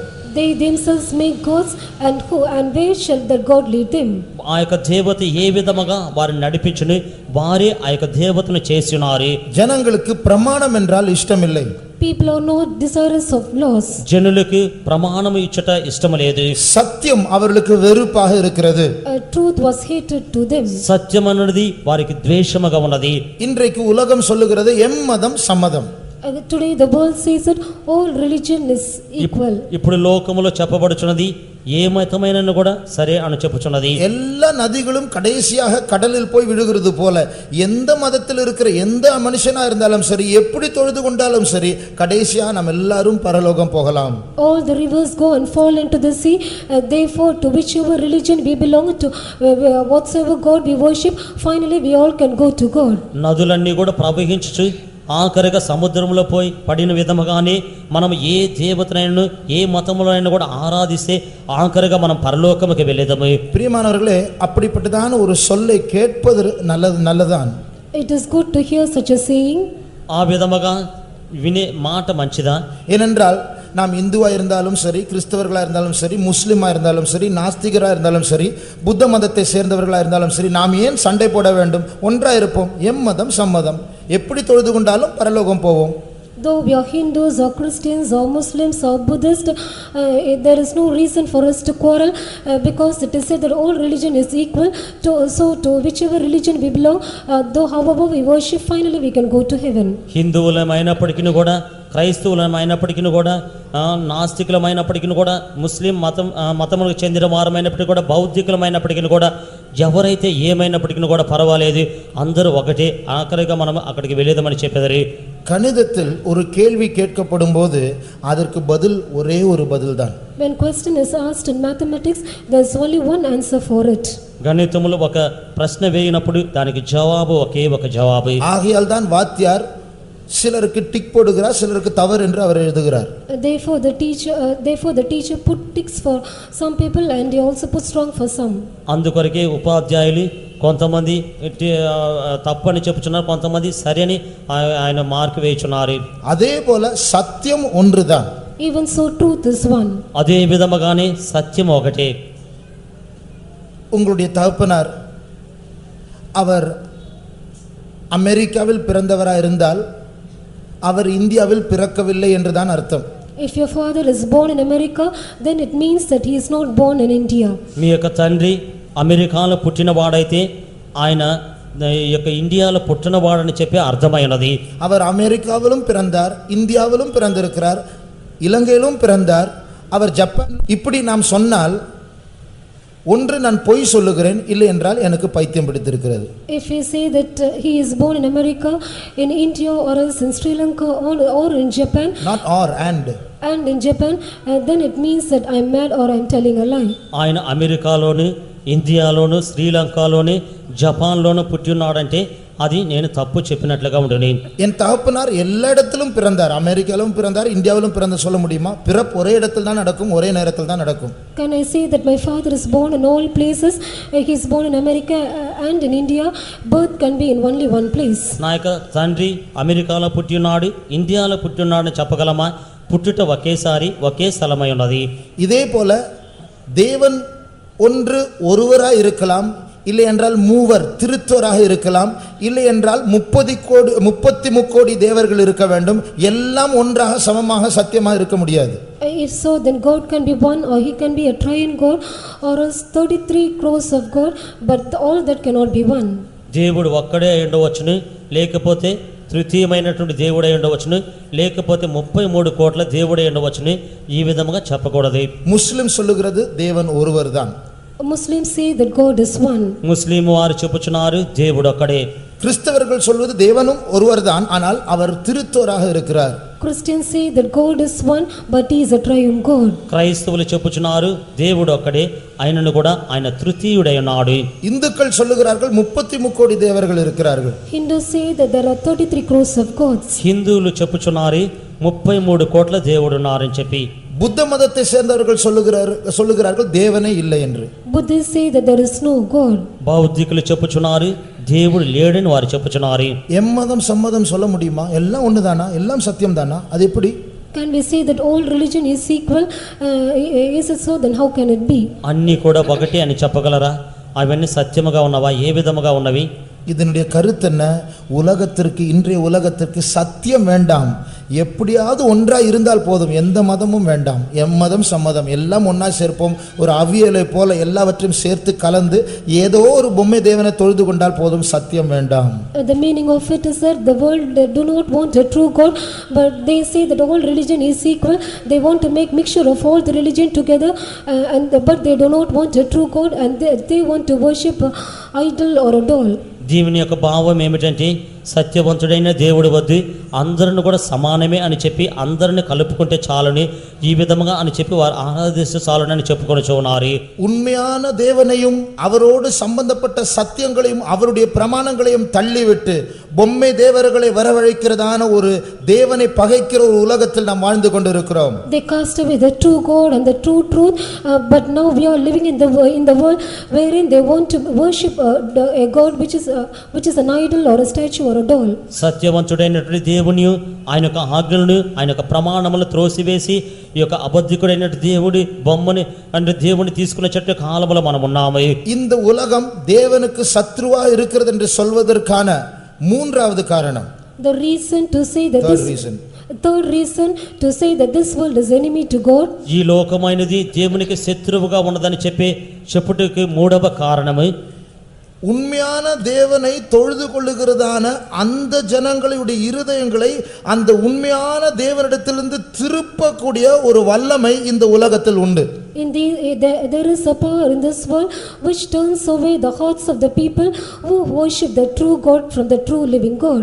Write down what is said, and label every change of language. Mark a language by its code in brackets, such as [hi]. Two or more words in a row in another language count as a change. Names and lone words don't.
[en] They themselves make gods, and where shall that God lead them? [te] ఆ యొక్క దేవత ఏ విధముగా వారిని నడిపించును వారే ఆ యొక్క దేవతను చేసినారు. [ta] ஜனங்களுக்கு பிரமாணம் என்றால் இஷ்டமில்லை. [en] People are not desirous of laws. [te] జనులకు ప్రమాణము ఇచ్చుట ఇష్టము లేదు. [ta] சத்தியம் அவர்களுக்கு வெறுப்பாக இருக்கிறது. [en] Truth was hated to them. [te] సత్యం అన్నది వారికి ద్వేషముగా ఉన్నది. [ta] இன்றைக்கு உலகம் சொல்லுகிறது எம்மதம் சம்மதம். [en] Today the world says that all religion is equal. [te] ఇప్పుడు లోకములో చెప్పబడుచున్నది ఏ మతమైనను కూడా సరే అని చెప్పుచున్నది. [ta] எல்லா நதிகளும் கடைசியாக கடலில் போய் விழுகிறது போல எந்த மதத்தில் இருக்கிற எந்த மனுஷனா இருந்தாலும் சரி, எப்படி தொழுது கொண்டாலும் சரி, கடைசியா நம்ம எல்லாரும் பரலோகம் போகலாம். [en] All the rivers go and fall into the sea. Therefore, to whichever religion we belong to, whatsoever God we worship, finally we all can go to God. [te] నదులన్నీ కూడా ప్రవహించుచు ఆఖరిగా సముద్రంలో పోయి పడిన విధముగానే మనం ఏ దేవతనైనా ఏ మతములైనా కూడా ఆరాధిస్తే ఆఖరిగా మనం పరలోకముకి వెళ్ళేదము. [ta] பிரியமானவர்களே, அப்படிப்பட்டதான ஒரு சொல்லை கேட்பது நல்லதுதான். [en] It is good to hear such a saying. [te] ఆ విధముగా వినే మాట మంచిదా? [ta] ஏனென்றால் நாம் இந்துவா இருந்தாலும் சரி, கிறிஸ்தவர்களா இருந்தாலும் சரி, முஸ்லிமா இருந்தாலும் சரி, நாஸ்திகரா இருந்தாலும் சரி, புத்த மதத்தை சேர்ந்தவர்களா இருந்தாலும் சரி, நாம் ஏன் சண்டை போட வேண்டும்? ஒன்றா இருப்போம். எம்மதம் சம்மதம். எப்படி தொழுது கொண்டாலும் பரலோகம் போவோம். [en] Though we are Hindus or Christians or Muslims or Buddhists, there is no reason for us to quarrel, because it is said that all religion is equal. So to whichever religion we belong, though however we worship, finally we can go to heaven. [te] హిందువులమైనప్పటికీ కూడా, క్రైస్తవులమైనప్పటికీ కూడా, నాస్తికులమైనప్పటికీ కూడా, ముస్లిం మతములకు చెందిన వారమైనప్పటికీ కూడా, బౌద్ధికులమైనప్పటికీ కూడా, ఎవరైతే ఏమైనప్పటికీ కూడా పర్వాలేదు, అందరూ ఒకటే. ఆఖరిగా మనం అక్కడికి వెళ్ళేదమని చెప్పేదారు. [ta] கணிதத்தில் ஒரு கேள்வி கேட்கப்படும் போது அதற்கு பதில் ஒரே ஒரு பதில் தான். [en] When question is asked in mathematics, there is only one answer for it. [te] గణితములో ఒక ప్రశ్న వేయినప్పుడు దానికి జవాబు ఒకే ఒక జవాబు. [ta] ஆகையால் தான் வாத்தியார் சிலருக்கு டிக் போடுகிறார், சிலருக்கு தவறு என்று அவர் எழுதுகிறார். [en] Therefore the teacher put ticks for some people and he also puts wrong for some. [te] అందుకొరకే ఉపాధ్యాయులు కొంతమంది తప్పని చెప్పుచున్నారు, కొంతమంది సరి అని ఆయన మార్కు వేయుచున్నారు. [ta] அதே போல சத்தியம் ஒன்றுதான். [en] Even so truth is one. [te] అదే విధముగానే సత్యం ఒకటే. [ta] உங்களுடைய தகப்பனார் அவர் அமெரிக்காவில் பிறந்தவராக இருந்தால் அவர் இந்தியாவில் பிறக்கவில்லை என்றுதான் அர்த்தம். [en] If your father is born in America, then it means that he is not born in India. [te] మీ యొక్క తండ్రి అమెరికాలో పుట్టినవాడైతే ఆయన ఈ యొక్క ఇండియాలో పుట్టినవాడని చెప్పి అర్థమైనది. [ta] அவர் அமெரிக்காவிலும் பிறந்தார், இந்தியாவிலும் பிறந்திருக்கிறார், இலங்கையிலும் பிறந்தார், அவர் ஜப்பான். இப்படி நாம் சொன்னால் ஒன்று நான் பொய் சொல்லுகிறேன், இல்லை என்றால் எனக்கு பைத்தியம் பிடித்திருக்கிறது. [en] If we say that he is born in America, in India, or else in Sri Lanka, or in Japan, not or and in Japan, then it means that I am mad or I am telling a lie. [te] ఆయన అమెరికాలోను, ఇండియాలోను, శ్రీలంకలోను, జపాన్లోను పుట్టి ఉన్నాడంటే అది నేను తప్పు చెప్పినట్లుగా ఉండును. [ta] என் தகப்பனார் எல்லா இடத்திலும் பிறந்தார், அமெரிக்காவிலும் பிறந்தார், இந்தியாவிலும் பிறந்த சொல்ல முடியுமா? பிறப்பு ஒரே இடத்தில் தான் நடக்கும், ஒரே நேரத்தில் தான் நடக்கும். [en] Can I say that my father is born in all places? He is born in America and in India. Birth can be in only one place. [te] నా యొక్క తండ్రి అమెరికాలో పుట్టి ఉన్నాడు, ఇండియాలో పుట్టి ఉన్నాడని చెప్పగలమా? పుట్టుట ఒకేసారి ఒకే స్థలమై ఉన్నది. [ta] இதே போல தேவன் ஒன்று ஒருவராய் இருக்கலாம், இல்லை என்றால் மூவர் திருத்தோராக இருக்கலாம், இல்லை என்றால் 33 கோடி தேவர்கள் இருக்க வேண்டும். எல்லாம் ஒன்றாக சமமாக சத்தியமாக இருக்க முடியாது. [en] If so, then God can be one, or he can be a triune God, or else 33 crores of God, but all that cannot be one. [te] దేవుడు ఒక్కడే అయి ఉండవచ్చును, లేకపోతే తృతీయమైనటువంటి దేవుడై ఉండవచ్చును, లేకపోతే 33 కోట్ల దేవుడై ఉండవచ్చును. ఈ విధముగా చెప్పకూడదు. [ta] முஸ்லிம் சொல்லுகிறது தேவன் ஒருவர் தான். [en] Muslims say that God is one. [te] ముస్లిం వారు చెప్పుచున్నారు దేవుడు ఒక్కడే. [ta] கிறிஸ்தவர்கள் சொல்வது தேவனும் ஒருவர் தான், ஆனால் அவர் திருத்தோராக இருக்கிறார். [en] Christians say that God is one, but he is a triune God. [te] క్రైస్తవులు చెప్పుచున్నారు దేవుడు ఒక్కడే, ఆయనను కూడా ఆయన తృతీయుడై ఉన్నాడు. [ta] இந்துக்கள் சொல்லுகிறார்கள் 33 கோடி தேவர்கள் இருக்கிறார்கள். [en] Hindus say that there are 33 crores of gods. [te] హిందువులు చెప్పుచున్నారు 33 కోట్ల దేవుడు ఉన్నారని చెప్పి. [ta] புத்த மதத்தை சேர்ந்தவர்கள் சொல்லுகிறார்கள் தேவனே இல்லை என்று. [en] Buddhists say that there is no God. [te] బౌద్ధికులు చెప్పుచున్నారు దేవుడు లేడని వారు చెప్పుచున్నారు. [ta] எம்மதம் சம்மதம் சொல்ல முடியுமா? எல்லாம் ஒண்ணுதானா? எல்லாம் சத்தியம் தானா? அது எப்படி? [en] Can we say that all religion is equal? Is it so? Then how can it be? [te] అన్నీ కూడా ఒకటే అని చెప్పగలరా? అవన్నీ సత్యముగా ఉన్నవా? ఏ విధముగా ఉన్నవి? [ta] இதனுடைய கருத்து என்ன? உலகத்திற்கு, இன்றைய உலகத்திற்கு சத்தியம் வேண்டாம், எப்படியாவது ஒன்றா இருந்தால் போதும், எந்த மதமும் வேண்டாம், எம்மதம் சம்மதம் எல்லாம் ஒன்றா சேர்ப்போம், ஒரு அவியலை போல எல்லாவற்றையும் சேர்த்து கலந்து ஏதோ ஒரு பொம்மை தேவனை தொழுது கொண்டால் போதும், சத்தியம் வேண்டாம். [en] The meaning of it is that the world do not want a true God, but they say that all religion is equal. They want to make mixture of all the religion together, but they do not want a true God, and they want to worship an idol or a doll. [te] దీని యొక్క భావం ఏమిటంటే సత్యవంతుడైన దేవుడు వద్దు, అందరిని కూడా సమానమే అని చెప్పి అందరిని కలుపుకుంటే చాలని, ఈ విధముగా అని చెప్పి వారు ఆరాధిస్తే చాలని అని చెప్పుకొని చూన్నారు. [ta] உண்மையான தேவனையும் அவரோடு சம்பந்தப்பட்ட சத்தியங்களையும் அவருடைய பிரமாணங்களையும் தள்ளிவிட்டு பொம்மை தேவர்களை வரவழைக்கிறதான ஒரு தேவனை பகைக்கிற ஒரு உலகத்தில் நாம் வாழ்ந்து கொண்டிருக்கிறோம். [en] They cast away the true God and the true truth, but now we are living in the world wherein they want to worship a God which is an idol or a statue or a doll. [te] సత్యవంతుడైనటువంటి దేవుని ఆయన యొక్క ఆజ్ఞలను ఆయన యొక్క ప్రమాణములను త్రోసివేసి ఈ యొక్క అబద్ధికుడైనటువంటి దేవుడి బొమ్మని అంటే దేవుని తీసుకునే చెట్టు కాలంలో మనం ఉన్నాము. [ta] இந்த உலகம் தேவனுக்கு சத்ருவா இருக்கிறது என்று சொல்வதற்கான மூன்றாவது காரணம், [en] The reason to say that third reason to say that this world is enemy to God. [te] ఈ లోకమైనది దేవునికి శత్రువుగా ఉన్నదని చెప్పుటకు మూడవ కారణము, [ta] உண்மையான தேவனை தொழுது கொள்ளுகிறதான அந்த ஜனங்களுடைய இருதயங்களை அந்த உண்மையான தேவனிடத்திலிருந்து திருப்பக்கூடிய ஒரு வல்லமை இந்த உலகத்தில் உண்டு. [en] There is a power in this world which turns away the hearts of the people who worship the true God from the true living God.